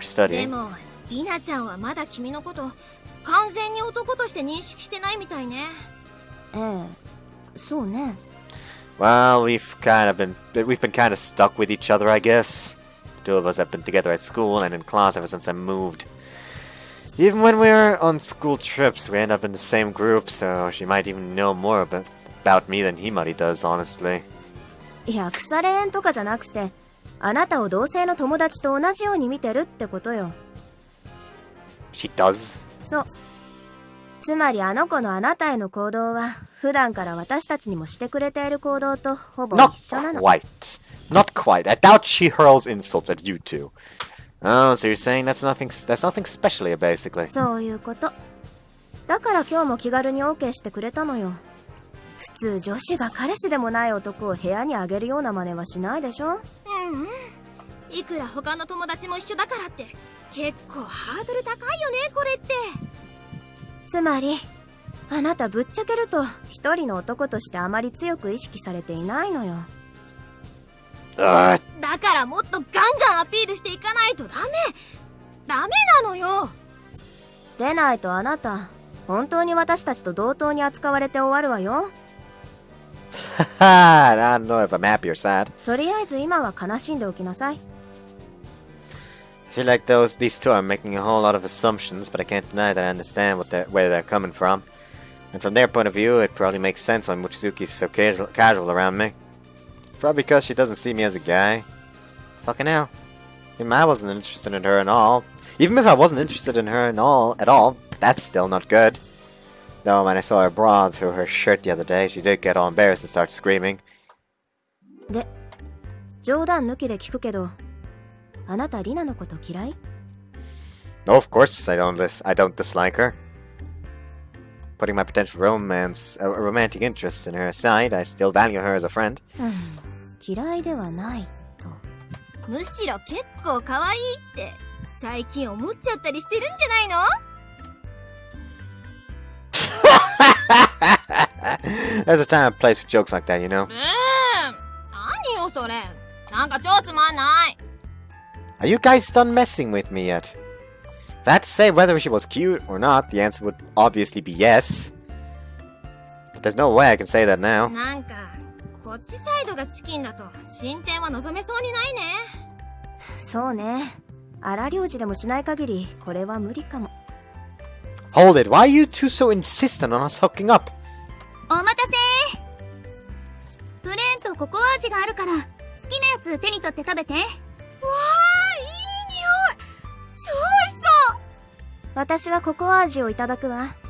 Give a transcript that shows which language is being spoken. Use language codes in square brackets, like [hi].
[ja] で [en] studying. [ja] もリナちゃんはまだ君のこと完全に男として認識してないみたいね。ええ、そうね。 [en] Well, we've been kind of stuck with each other, I guess. The two of us have been together at school and in class ever since I moved. Even when we're on school trips, we end up in the same group, so she might even know more about me than Himari does, honestly. [ja] いや、腐れ縁とかじゃなくて、あなたを同性の友達と同じように見てるってことよ。 [en] She does? [ja] そう。つまりあの子のあなたへの行動は、普段から私たちにもしてくれている行動とほぼ [en] Not [ja] 一緒なの。 [en] quite. Not quite. I doubt she hurls insults at you two. Oh, so you're saying that's nothing special here, basically. [ja] そういうこと。だから今日も気軽に OK してくれたのよ。普通女子が彼氏でもない男を部屋にあげるような真似はしないでしょ？うんうん。いくら他の友達も一緒だからって結構ハードル高いよねこれって。つまり、あなたぶっちゃけると一人の男としてあまり強く意識されていないのよ。 [en] Ugh. [ja] だからもっとガンガンアピールしていかないとダメなのよ。でないとあなた、本当に私たちと同等に扱われて終わるわよ。 [en] I don't know if I'm happy or sad. [ja] とりあえず今は悲しんでおきなさい。 [en] I feel like these two are making a whole lot of assumptions, but I can't deny that I understand where they're coming from. And from their point of view, it probably makes sense why Mochizuki's so casual around me. It's probably because she doesn't see me as a guy. Fucking hell. Even I wasn't interested in her at all. Even if I wasn't interested in her at all, that's still not good. Though when I saw her bra through her shirt the other day, she did get all embarrassed and start screaming. [ja] で、冗談抜きで聞くけど、あなたリナのこと嫌い？ [en] No, of course I don't dislike her. Putting my potential romantic interest in her aside, I still value her as a friend. [ja] 嫌いではないと。むしろ結構可愛いって最近思っちゃったりしてるんじゃないの？ [en] There's a time and place for jokes like that, you know. [ja] 何よそれ。なんか超つまんない。 [en] Are you guys done messing with me yet? If I had to say whether she was cute or not, the answer would obviously be yes. But there's no way I can say that now. [ja] なんかこっちサイドがチキンだと進展は望めそうにないね。そうね。荒療治でもしない限り、これは無理かも。 [en] Hold it, why are you two so insistent on us hooking up? [ja] お待たせ。プレーンとココア味があるから好きなやつ手に取って食べて。わー、いい匂い。超美味しそう。私はココア味をいただくわ。